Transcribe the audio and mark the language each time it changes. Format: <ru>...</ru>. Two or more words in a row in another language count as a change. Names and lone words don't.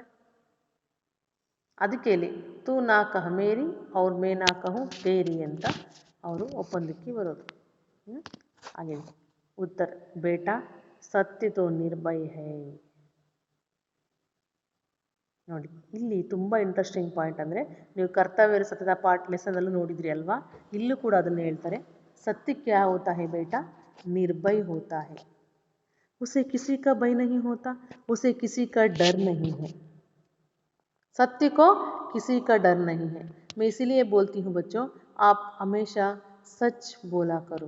<kn>ಅದಕ್ಕೆ ಇಲ್ಲಿ</kn> <hi>तू ना कह मेरी और मैं ना कहूँ तेरी</hi> <kn>ಅಂತ ಅವರು ಒಪ್ಪಂದಕ್ಕೆ ಬರೋದು. ಹಾಗೆ ಉತ್ತರ</kn> <hi>बेटा सत्य तो निर्भय है.</hi> <kn>ನೋಡಿ, ಇಲ್ಲಿ ತುಂಬ ಇಂಟ್ರೆಸ್ಟಿಂಗ್ ಪಾಯಿಂಟ್ ಅಂದರೆ, ನೀವು ಕರ್ತವ್ಯ ಸತ್ಯದ ಲೆಸನಲ್ಲೂ ನೋಡಿದ್ರಿ ಅಲ್ವಾ, ಇಲ್ಲೂ ಕೂಡ ಅದನ್ನು ಹೇಳ್ತಾರೆ.</kn> <hi>सत्य क्या होता है बेटा? निर्भय होता है, उसे किसी का भय नहीं होता, उसे किसी का डर नहीं है। सत्य को किसी का डर नहीं है। मैं इसीलिए बोलती हूँ बच्चों, आप हमेशा सच बोला करो।</hi>